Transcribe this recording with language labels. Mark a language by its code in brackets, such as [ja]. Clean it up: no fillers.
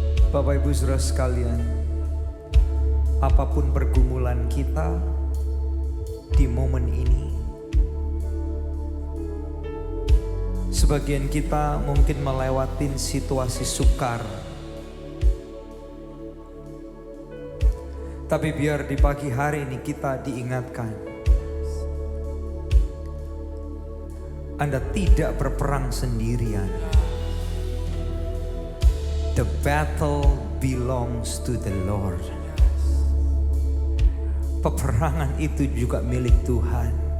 [id] Bapak Ibu Saudara sekalian, apapun pergumulan kita di momen ini, sebagian kita mungkin melewatin situasi sukar. Tapi biar di pagi hari ini kita diingatkan, Anda tidak berperang sendirian. [en] The battle belongs to the Lord. [id] Peperangan itu juga milik Tuhan.